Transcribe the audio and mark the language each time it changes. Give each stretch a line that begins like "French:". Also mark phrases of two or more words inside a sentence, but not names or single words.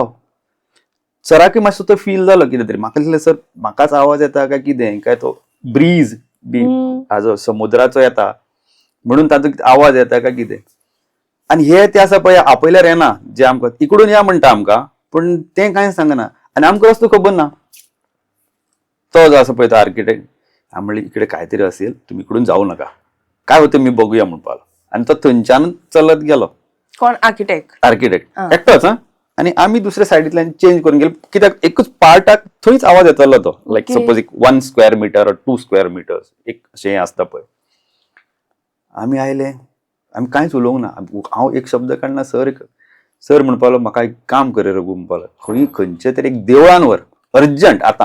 Konkani: सराकय मातसो तो फील जालो कितें तरी. म्हाका दिसलें सर म्हाकाच आवाज येता काय कितें काय तो ब्रीज बी हाजो समुद्राचो येता म्हणून ताचो आवाज येता काय कितें. आनी हे ते आसा पळय आपयल्यार येना जे आमकां इकडून या म्हणटा आमकां पूण तें कांय सांगना आनी आमकां वस्तू खबर ना. तो जो आसा पळय तो आर्किटेक्ट. हांव म्हणलें
Marathi: इकडे कांय असेल तुम्ही इकडून जाऊ नका. काय होतं मी बघूया म्हणपाक.
Konkani: आनी तो थंयच्यान चलत गेलो. कोण आर्किटेक्ट? आर्किटेक्ट एकटोच. आणि आम्ही दुसऱ्या सायडींतल्यान चेंज करून गेले कित्याक एकूच पार्टाक थंयच आवाज येतलो तो लायक
English: Okay.
Konkani: सपोज एक 1
English: square meter
Konkani: और 2
English: square meters
Konkani: एक अशें आसता पळय. आमी आयले आमी कांयच उलोवंक ना हांव एक शब्द काडना सर म्हणपालो म्हाका एक काम कर रे रघु म्हणपालो खंयचे तरी एक देवळान व्हर अर्जंट आतां.